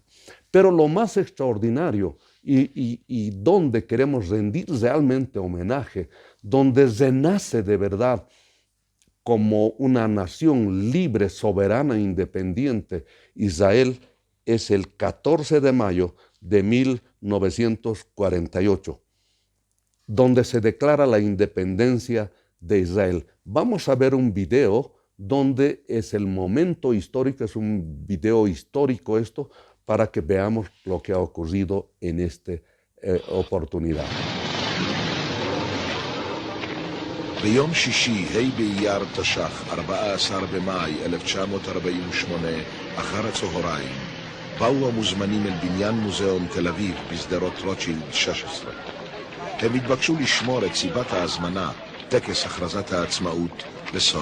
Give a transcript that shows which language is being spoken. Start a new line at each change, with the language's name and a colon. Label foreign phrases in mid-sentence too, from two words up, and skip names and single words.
Spanish: Pero lo más extraordinario y donde queremos rendir realmente homenaje, donde renace de verdad como una nación libre, soberana e independiente, Israel, es el 14 de mayo de 1948, donde se declara la independencia de Israel. Vamos a ver un video donde es el momento histórico, es un video histórico esto, para que veamos lo que ha ocurrido en esta oportunidad.
Hebrew: ביום שישי, ה' באייר תש"ח, 14 במאי 1948, אחר הצהריים, באו המוזמנים אל בניין מוזיאון תל אביב בשדרות רוטשילד 16. הם התבקשו לשמור את סיבת ההזמנה, טקס הכרזת העצמאות, בסוד.